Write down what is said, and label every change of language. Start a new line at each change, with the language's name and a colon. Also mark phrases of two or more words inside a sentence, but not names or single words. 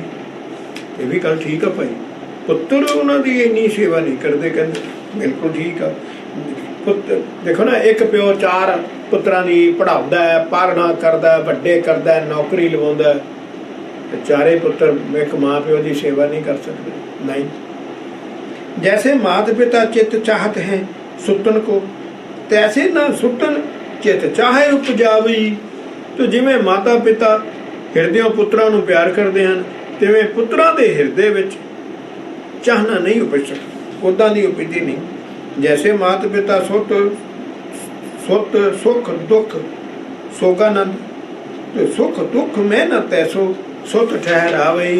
Punjabi: ਇਹ ਵੀ ਗੱਲ ਠੀਕ ਆ ਭਾਈ, ਪੁੱਤਰ ਉਹਨਾਂ ਦੀ ਇੰਨੀ ਸੇਵਾ ਨਹੀਂ ਕਰਦੇ। ਕਹਿੰਦੇ ਬਿਲਕੁਲ ਠੀਕ ਆ। ਪੁੱਤਰ ਦੇਖੋ ਨਾ, ਇੱਕ ਪਿਓ 4 ਪੁੱਤਰਾਂ ਦੀ ਪੜ੍ਹਾਉਂਦਾ ਹੈ, ਪਾਲਣਾ ਕਰਦਾ, ਵੱਡੇ ਕਰਦਾ, ਨੌਕਰੀ ਲਵਾਉਂਦਾ, ਤੇ 4 ਪੁੱਤਰ ਇੱਕ ਮਾਂ ਪਿਓ ਦੀ ਸੇਵਾ ਨਹੀਂ ਕਰ ਸਕਦੇ। ਨਹੀਂ,
Hindi: जैसे मात पिता चित चाहत है सुतन को, तैसे न सुतन चित चाहे उपजावी।
Punjabi: ਤੋ ਜਿਵੇਂ ਮਾਤਾ ਪਿਤਾ ਹਿਰਦਿਓਂ ਪੁੱਤਰਾਂ ਨੂੰ ਪਿਆਰ ਕਰਦੇ ਹਨ, ਤਿਵੇਂ ਪੁੱਤਰਾਂ ਦੇ ਹਿਰਦੇ ਵਿੱਚ ਚਾਹਨਾ ਨਹੀਂ ਉਪਜ ਸਕਦੀ, ਉੱਦਾਂ ਦੀ ਉਪਜਦੀ ਨਹੀਂ।
Hindi: जैसे मात पिता सुत सुख दुख सोगानंद, ते सुख दुख मिहनत ऐसो सुत ठहरावे।